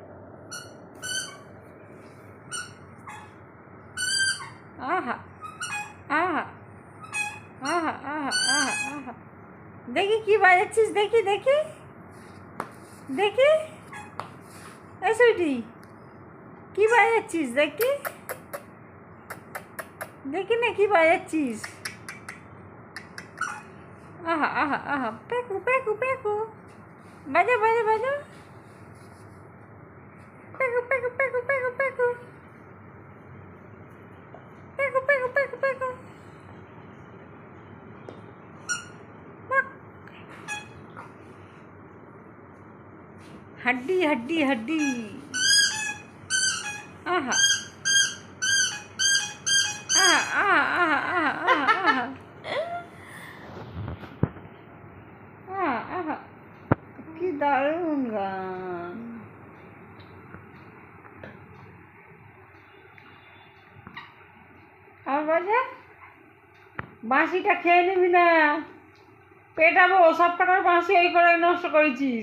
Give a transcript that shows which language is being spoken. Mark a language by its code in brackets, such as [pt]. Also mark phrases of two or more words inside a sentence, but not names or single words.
[bn] আহা আহা আহা আহা আহা আহা, দেখি কি বাজাচ্ছিস, দেখি দেখি দেখি। এই সুইটি, কি বাজাচ্ছিস দেখি, দেখি না কি বাজাচ্ছিস। আহা আহা আহা, পেকু পেকু পেকু, বাজা বাজা বাজা, পেকু পেকু পেকু পেকু পেকু, পেকু পেকু পেকু পেকু, हड्डी हड्डी हड्डी। आहा आहा आहा आहा आहा आहा आहा आहा, কি দারুণ গান। আর বাজা, বাঁশিটা খেয়ে নিবি না, পেটাবো। সব কটার বাঁশি এই করে নষ্ট করেছিস।